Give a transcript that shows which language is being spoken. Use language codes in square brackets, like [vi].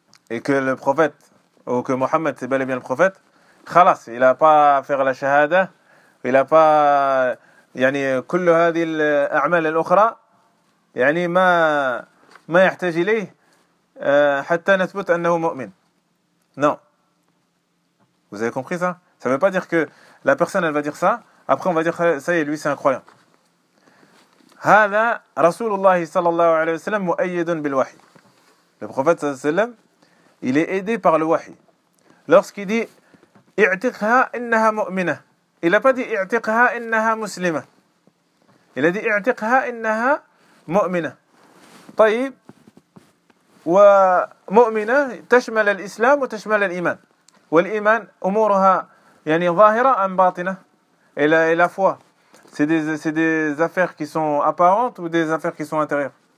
[fr] et que le prophète ou que Mohammed c'est bel et bien le prophète خلاص il a pas à faire la shahada il a pas [ar] يعني كل هذه الأعمال الأخرى يعني ما يحتاج إليه حتى نثبت أنه مؤمن. [fr] Non. Vous avez compris ça? Ça ne veut pas dire que la personne elle va dire ça. Après on va dire ça y est lui c'est un croyant. [ar] هذا رسول الله صلى الله عليه وسلم مؤيد بالوحي. [fr] Le prophète صلى الله عليه وسلم il est aidé par le وحي. Lorsqu'il dit [ar] اعتقها إنها مؤمنة. [fr] Il n'a pas dit « [ar] اعتقها إنها مسلمة ». [fr] Il a dit « [ar] اعتقها إنها مؤمنة ». طيب. ومؤمنة تشمل الإسلام وتشمل الإيمان. والإيمان أمورها يعني ظاهرة أم باطنة. [fr] Et la foi. C'est des affaires qui sont apparentes ou des affaires qui sont intérieures.